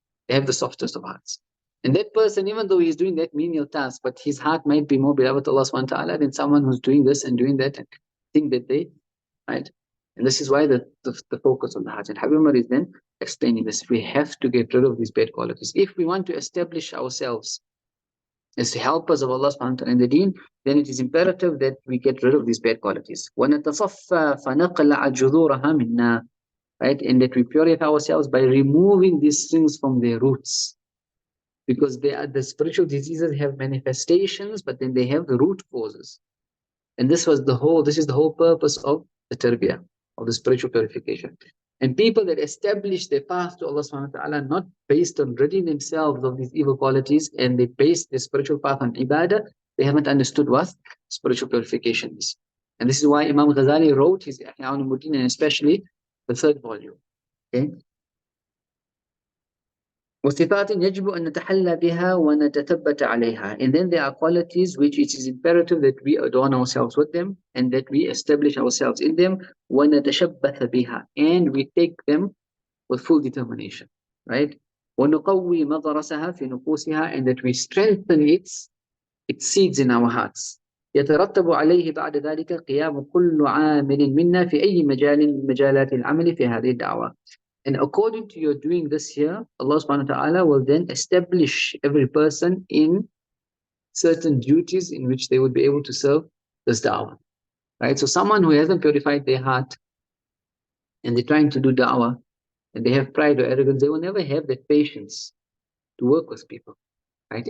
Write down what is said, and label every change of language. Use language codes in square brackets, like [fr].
[en] They have the softest of hearts. And that person, even though he's doing that menial task, but his heart might be more beloved to Allah subhanahu wa ta'ala than someone who's doing this and doing that and think that they, right? And this is why the focus on the heart. And Habib Umar is then explaining this. We have to get rid of these bad qualities. If we want to establish ourselves as helpers of Allah subhanahu wa ta'ala in the deen, then it is imperative that we get rid of these bad qualities. [ar] وَنَتَصَفَّى فَنَقْلَعَ جُذُورَهَا مِنَّا, right? [en] And that we purify ourselves by removing these things from their roots. Because the spiritual diseases have manifestations, but then they have the root causes. And this is the whole purpose of the tarbiyah, of the spiritual purification. And people that establish their path to Allah subhanahu wa ta'ala, not based on ridding themselves of these evil qualities, and they base their spiritual path on ibadah, they haven't understood what spiritual purification is. And this is why Imam Ghazali wrote his Ihya Ulumuddin, and especially the third volume. Okay? [ar] وصفات يجب أن نتحلى بها ونتثبت عليها. [en] And then there are qualities which it is imperative that we adorn ourselves with them and that we establish ourselves in them. [ar] ونتشبث بها. [en] And we take them with full determination, right? [ar] ونقوي مضرسها في نفوسها. [en] And that we strengthen its seeds in our hearts. [ar] يترتب عليه بعد ذلك قيام كل عامل منا في أي مجال من مجالات العمل في هذه الدعوة. [en] And according to your doing this here, Allah subhanahu wa ta'ala will then establish every person in certain duties in which they would be able to serve this da'wah. Right? So someone who hasn't purified their heart and they're trying to do da'wah and they have pride or arrogance, they will never have that patience to work with people. Right?